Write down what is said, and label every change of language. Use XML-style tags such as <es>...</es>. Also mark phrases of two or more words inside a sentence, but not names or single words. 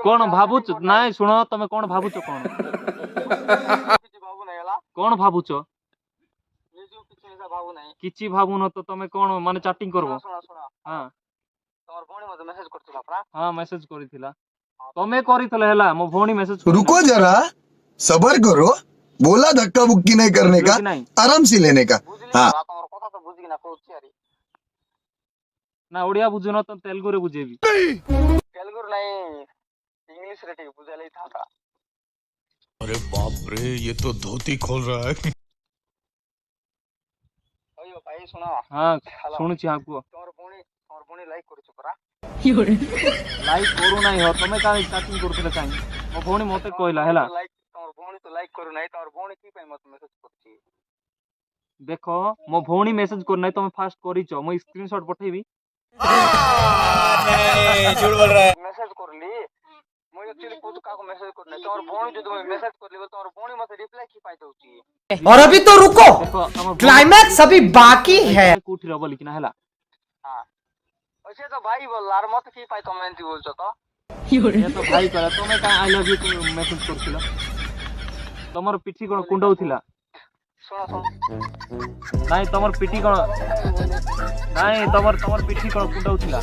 <or>କଣ ଭାବୁଛ? ନାଇଁ ଶୁଣ ତମେ କଣ ଭାବୁଛ କଣ କିଛି ଭାବୁ ନାହିଁ ହେଲା କଣ ଭାବୁଛ? ନିଜକୁ କିଛି ନିଶା ଭାବୁ ନାହିଁ କିଛି ଭାବୁନ ତ ତମେ କଣ ମାନେ ଚାଟିଂ କରବ? ଶୁଣ ଶୁଣ ଶୁଣ ହଁ ତମର ଭଉଣୀ ମତେ ମେସେଜ କରିଥିଲା ପରା ହଁ ମେସେଜ କରିଥିଲା ତମେ କରିଥିଲେ ହେଲା ମୋ ଭଉଣୀ ମେସେଜ</or> <hi>रुको जरा सबर करो बोला धक्का बुक्की नहीं करने</hi> <or>ବୁଝିଲ</or> <hi>का</hi> <or>କି ନାଇଁ?</or> <hi>आराम से लेने का</hi> <or>ବୁଝିଲି</or> <hi>हाँ</hi> <or>ପରା ତମର କଥା ତ ବୁଝିକିନା କହୁଛି ଆରି ନା ଓଡିଆ ବୁଝୁନ ତ ତେଲୁଗୁରେ ବୁଝେଇବି। ତେଲୁଗୁରୁ ନାହିଁ ଇଂଲିଶରେ ଟିକେ ବୁଝେଇଲେ ହେଇଥାନ୍ତା</or> <hi>अरे बाप रे ये तो धोती खोल रहा है।</hi> <or>ଅಯ್ୟୋ ଭାଇ ଶୁଣ ହଁ ହ୍ୟାଲୋ ଶୁଣୁଛି ହଁ କୁହ। ତମର ଭଉଣୀ ଲାଇକ୍ କରୁଛୁ ପରା ଲାଇକ୍ କରୁନାହିଁ ହୋ ତମେ କାହିଁ ଚାଟିଂ କରୁଥିଲେ କାହିଁ ମୋ ଭଉଣୀ ମତେ କହିଲା ହେଲା ତମର ଭଉଣୀ ତ ଲାଇକ୍ କରୁନାହିଁ ତମର ଭଉଣୀ କି ପାଇଁ ମତେ ମେସେଜ କରୁଛି ଦେଖ ମୋ ଭଉଣୀ ମେସେଜ କରୁନାହିଁ ତମେ ଫାଷ୍ଟ କରିଛ ମୁଁ ସ୍କ୍ରିନଶଟ ପଠେଇବି ମେସେଜ କରିଲି ମୁଁ ଆକ୍ଚୁଆଲି କହୁଛୁ କାହାକୁ ମେସେଜ କରୁନାହିଁ ତମର ଭଉଣୀ ଯଦି ମୁଁ ମେସେଜ କରିଲି ତମର ଭଉଣୀ ମତେ ରିପ୍ଲାଏ କି ପାଇଁ ଦଉଛି</or> <hi>और अभी तो रुको</hi> <or>ଦେଖ ଆମ</or> <hi>क्लाइमैक्स अभी बाकी है</hi> <or>କୋଉଠି ରହ ବୋଲିକିନା ହେଲା ହଁ ସେ ତ ଭାଇ ବୋଲ ଆର ମତେ କି ପାଇଁ ତମେ ଏମିତି ବୋଲଛ ତ ଏ ତ ଭାଇ କହିଲା ତମେ କାଇଁ</or> <en>I love you</en> <or>ମେସେଜ କରୁଥିଲ ତମର ପିଠି କଣ କୁଣ୍ଡଉଥିଲା ଶୁଣ ଶୁଣ ନାଇଁ ତମର ପିଠି କଣ ନାଇଁ ତମର ପିଠି କଣ କୁଣ୍ଡଉଥିଲା</or>